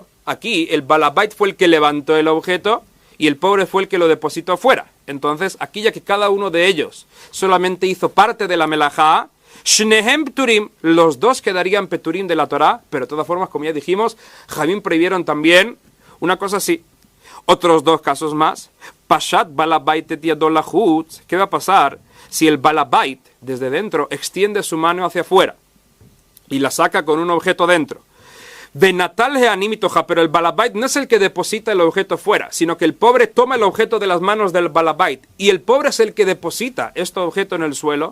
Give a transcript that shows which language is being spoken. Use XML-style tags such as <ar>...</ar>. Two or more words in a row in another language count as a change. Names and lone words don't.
<es>Aquí el balabait fue el que levantó el objeto y el pobre fue el que lo depositó fuera. Entonces, aquí ya que cada uno de ellos solamente hizo parte de la melajá,</es> <he>שניהם פטורים,</he> <es>los 2 quedarían peturim de la Torá, pero de todas formas, como ya dijimos, Jamín prohibieron también una cosa así. Otros 2 casos más.</es> <he>פשט בעל הבית את ידו לחוץ.</he> <es>¿Qué va a pasar si el balabait desde dentro extiende su mano hacia afuera y la saca con un objeto dentro?</es> <he>ונטל העני מתוכה,</he> <es>pero el balabait no es el que deposita el objeto fuera, sino que el pobre toma el objeto de las manos del balabait y el pobre es el que deposita este objeto en el suelo.</es>